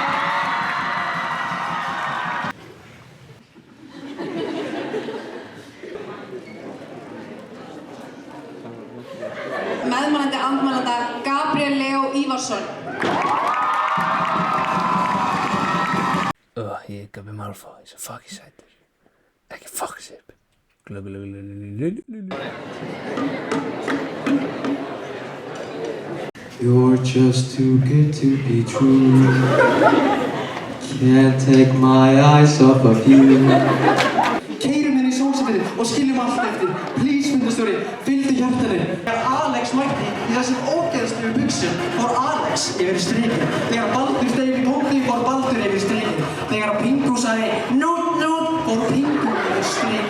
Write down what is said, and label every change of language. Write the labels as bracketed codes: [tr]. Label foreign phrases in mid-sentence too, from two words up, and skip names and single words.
[is] Meðmælandi andmælanda Gabriel Leo Ívarsson. Ég er Gabbi Malfoy, svo fucking sætur. Ekki fuck sér. [en] You're just too good to be true. Can't take my eyes off of you. [is] Keyrum henni í sólsetrið og skiljum allt eftir. Please, fundastjóri, fylgdu hjartanu. Þegar Alex mætti í þessum ógeðslegu buxum fór Alex yfir strikið. Þegar Baldur steig í pótið fór Baldur yfir strikið. Þegar Pingu sagði nút nút fór Pingu yfir strikið.